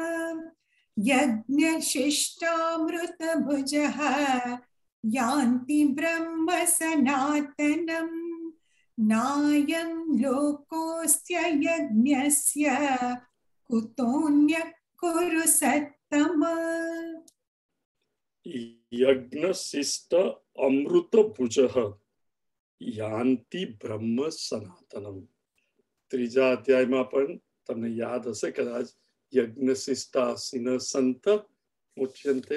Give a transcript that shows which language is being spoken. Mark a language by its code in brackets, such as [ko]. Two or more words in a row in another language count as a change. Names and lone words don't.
[sa] यज्ञशिष्टामृतभुजः यान्ति ब्रह्म सनातनम् नायं लोकोऽस्त्य यज्ञस्य कुतोऽन्यः कुरु सत्तम. यज्ञशिष्ट अमृतभुजः यान्ति ब्रह्म सनातनम. [gu] ત્રીજા અધ્યાયમાં પણ તમને યાદ હશે કદાચ, [sa] यज्ञशिष्टासीन संत मुच्यंते.